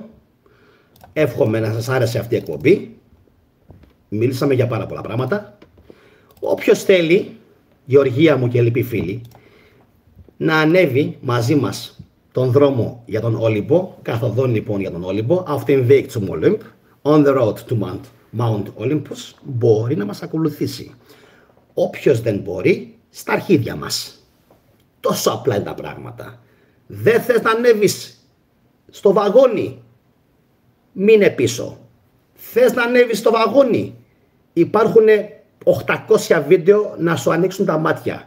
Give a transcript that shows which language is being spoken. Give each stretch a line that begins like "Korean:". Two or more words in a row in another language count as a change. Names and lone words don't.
Greek: Εύχομαι να σας άρεσε αυτή η εκπομπή. Μίλησαμε για πάρα πολλά πράγματα. Όποιος θέλει, Γεωργία μου και λοιποί φίλοι, να ανέβει μαζί μας τον δρόμο για τον Όλυμπο, καθοδόν λοιπόν για τον Όλυμπο,
German: auf dem Weg zum Olymp,
English: on the road to Mount Olympus,
Greek: μπορεί να μας ακολουθήσει. Όποιος δεν μπορεί, στα αρχίδια μας. Τόσο απλά είναι τα πράγματα. Δεν θες να ανέβεις στο βαγόνι, μείνε πίσω. Θες να ανέβεις στο βαγόνι, υπάρχουν 800 βίντεο να σου ανοίξουν τα μάτια.